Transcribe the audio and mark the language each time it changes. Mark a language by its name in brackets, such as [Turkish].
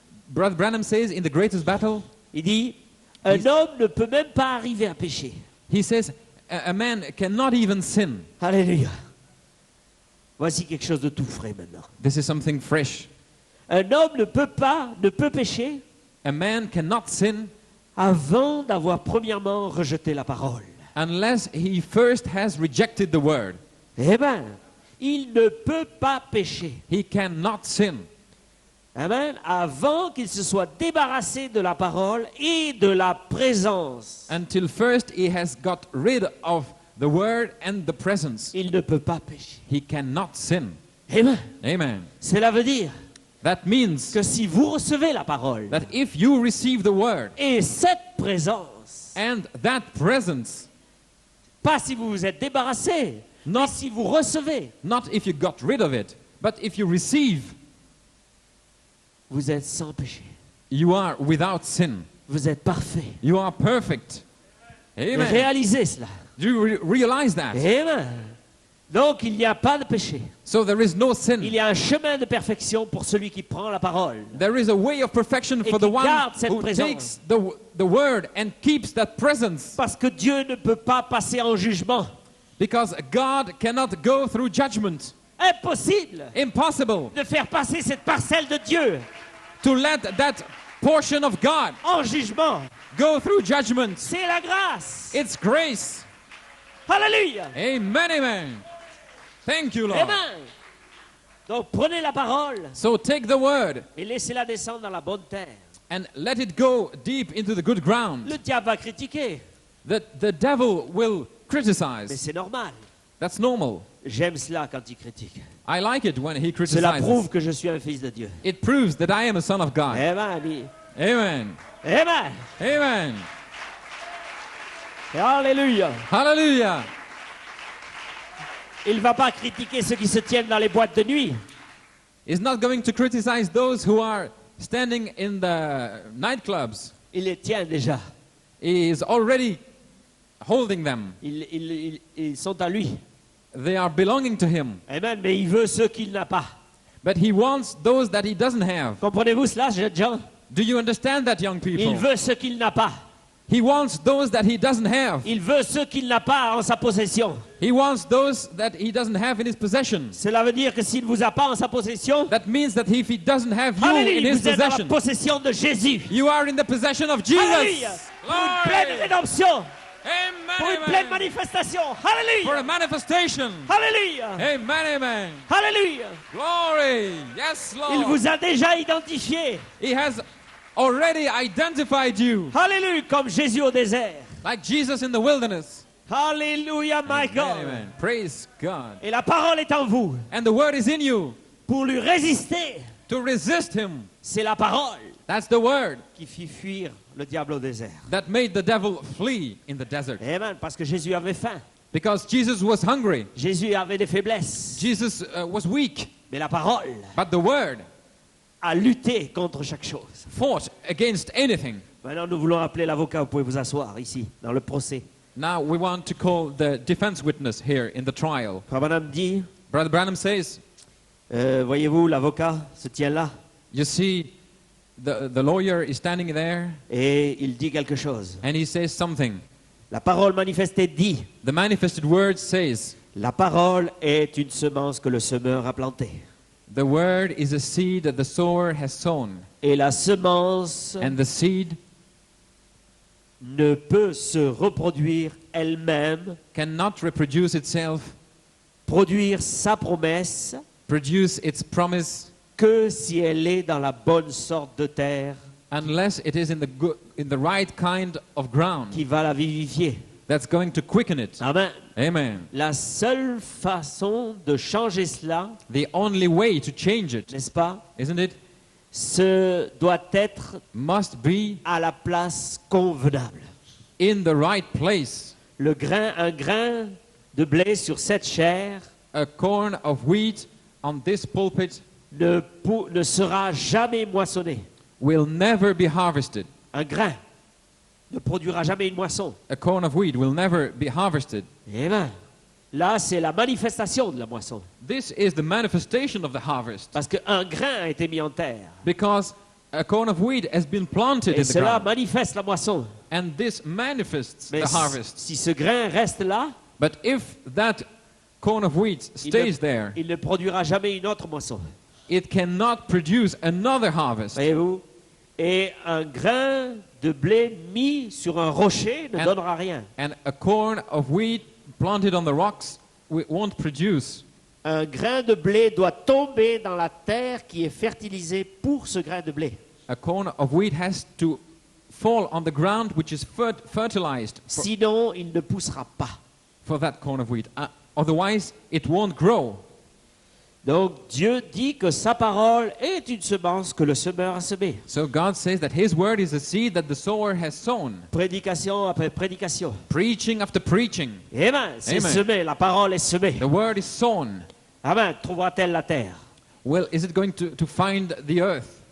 [English] Brother Branham says in the greatest battle, [French] il dit, un homme ne peut même pas arriver à pécher. [English] he says, a man cannot even sin. [French] Alléluia. Voici quelque chose de tout frais maintenant. [English] This is something fresh. [French] Un homme ne peut pécher [English] A man cannot sin [French] avant d'avoir premièrement rejeté la parole. [English] unless he first has rejected the word. [French] Eh bien, il ne peut pas pécher. [English] He cannot sin Amen. [French] Avant qu'il se soit débarrassé de la parole et de la présence. [English] until first he has got rid of the word and the presence. [French] Il ne peut pas pécher. [English] He cannot sin. Amen. Amen. [French] Cela veut dire [English] That means [French] que si vous recevez la parole [English] that if you receive the word [French] et cette présence, [English] and that presence, [French] pas si vous vous êtes débarrassé, mais [English] not, [French] si vous recevez, [English] not if you got rid of it, but if you receive, [French] vous êtes sans péché. [English] you are without sin. [French] Vous êtes parfait. [English] You are perfect. Amen. [French] Réalisez cela. [English] Do you realize that? [French] Amen. Donc il n'y a pas de péché. [English] So there is no sin. [French] Il y a un chemin de perfection pour celui qui prend la parole. [English] There is a way of perfection [French] Et [English] for the [French] qui [English] one [French] garde cette [English] who [French] présence. [English] takes the word and keeps that presence. [French] Parce que Dieu ne peut pas passer en jugement. [English] Because God cannot go through judgment. [French] Impossible [English] Impossible [French] de faire passer cette parcelle de Dieu [English] to let that portion of God [French] en jugement. [English] go through judgment. [French] C'est la grâce. [English] It's grace. [French] Alléluia. [English] Amen, amen. Thank you, Lord. [French] Amen. Donc prenez la parole [English] So take the word [French] et laissez-la descendre dans la bonne terre. [English] and let it go deep into the good ground. [French] Le diable va critiquer, [English] The devil will [French] mais [English] criticize. [French] c'est normal. [English] That's normal. [French] J'aime cela quand il critique. [English] I like it when he [French] Cela [English] criticizes. [French] prouve que je suis un fils de Dieu. [English] It proves that I am a son of God. [French] Amen. Dit. [English] Amen. Amen. Amen. [French] Alléluia. [English] Hallelujah. [French] Il ne va pas critiquer ceux qui se tiennent dans les boîtes de nuit. [English] He's not going to criticize those who are standing in the nightclubs. [French] Il les tient déjà. [English] He is already holding them. [French] Ils sont à lui. [English] They are belonging to him. Amen. [French] Mais il veut ceux qu'il n'a pas. [English] But he wants those that he doesn't have. [French] Comprenez-vous cela, jeunes gens? [English] Do you understand that, young [French] Il [English] people? [French] veut ceux qu'il n'a pas. [English] He wants those that he doesn't have. [French] Il veut ceux qu'il n'a pas en sa possession. [English] He wants those that he doesn't have in his possession. [French] Cela veut dire que s'il ne vous a pas en sa possession, [English] That means that if he doesn't have you in [French] alléluia, [English] his [French] vous êtes dans la [English] possession, [French] possession de Jésus. [English] you are in the possession of Jesus. [French] Alléluia. Pour une pleine [English] Glory. [French] rédemption. [English] Amen, [French] Pour une pleine [English] amen. [French] manifestation. [English] For [French] Alléluia. [English] a manifestation. [French] Alléluia. [English] Amen, amen. [French] Alléluia. [English] Glory. Yes, [French] Il [English] Lord. [French] vous a déjà identifié. [English] He has already identified you, [French] Alléluia, comme Jésus au désert. [English] like Jesus in the wilderness. [French] Alléluia, [English] my Amen, God. amen. Praise God. [French] Et la parole est en vous [English] And the word is in you [French] pour lui résister [English] to resist him. [French] C'est la parole [English] That's the word [French] qui fit fuir le diable au désert. [English] that made the devil flee in the desert. Amen. [French] Parce que Jésus avait faim. [English] Because Jesus was hungry. [French] Jésus avait des faiblesses. [English] Jesus was weak. [French] Mais la parole [English] But the word [French] a lutté contre chaque chose. [English] fought against anything. [French] Maintenant, nous voulons appeler l'avocat. Vous pouvez vous asseoir ici, dans le procès. [English] Now we want to call the defense witness here in the trial. [French] Frère Branham dit, [English] Brother Branham says, [French] voyez-vous, l'avocat se tient là [English] you see, the lawyer is standing there [French] et il dit quelque chose. [English] and he says something. [French] La parole manifestée dit, [English] The manifested word says, [French] la parole est une semence que le semeur a plantée. [English] the word is a seed that the sower has sown. [French] Et la semence [English] And the seed [French] ne peut se reproduire elle-même, [English] cannot reproduce itself, [French] produire sa promesse, [English] produce its promise, [French] que si elle est dans la bonne sorte de terre [English] unless it is in the right kind of ground [French] qui va la vivifier. [English] that's going to quicken it. Amen. Amen. [French] La seule façon de changer cela, [English] The only way to change it, [French] n'est-ce pas, [English] isn't it, [French] ce doit être [English] must be [French] à la place convenable. [English] in the right place. [French] Un grain de blé sur cette chair [English] A corn of wheat on this pulpit [French] ne sera jamais moissonné. [English] will never be harvested. [French] Un grain ne produira jamais une moisson. [English] A corn of wheat will never be harvested. Amen. [French] Là, c'est la manifestation de la moisson. [English] This is the manifestation of the harvest. [French] Parce qu'un grain a été mis en terre. [English] Because a corn of wheat has been planted [French] Et [English] in the [French] cela [English] ground. [French] manifeste la moisson. [English] And this manifests [French] Mais [English] the harvest. [French] si ce grain reste là, [English] But if that corn of wheat stays there, [French] il ne produira jamais une autre moisson. [English] it cannot produce another harvest. [French] Voyez-vous? Et un grain de blé mis sur un rocher ne [English] And- [French] donnera rien. [English] And a corn of wheat planted on the rocks won't produce. [French] Un grain de blé doit tomber dans la terre qui est fertilisée pour ce grain de blé. [English] A corn of wheat has to fall on the ground which is fertilized [French] Sinon, il ne poussera pas. [English] for that corn of wheat. Otherwise, it won't grow. [French] Donc Dieu dit que sa parole est une semence que le semeur a semée. [English] So God says that His word is a seed that the sower has sown. [French] Prédication après prédication. [English] Preaching after preaching. [French] Amen. C'est [English] Amen. [French] semé, la parole est semée. [English] The word is sown. Amen. [French] Trouvera-t-elle la terre? [English] Well, is it going to find the earth?